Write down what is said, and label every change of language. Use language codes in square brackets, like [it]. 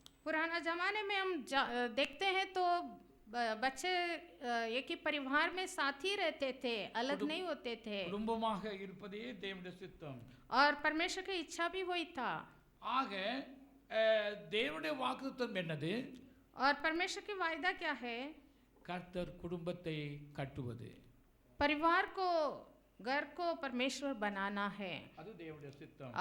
[hi] पुराना जमाने में हम देखते हैं तो बच्चे एक ही परिवार में साथ ही रहते थे, अलग नहीं होते थे। [ta] குடும்பமாக இருப்பதே தேவனுடைய சித்தம். [hi] और परमेश्वर की इच्छा भी वही था। [ta] ஆக தேவனுடைய வாக்குத்தத்தம் என்னது? [hi] और परमेश्वर की वायदा क्या है? [ta] கர்த்தர் குடும்பத்தை கட்டுவது, [hi] परिवार को, घर को परमेश्वर बनाना है, [ta] அது தேவனுடைய சித்தம்.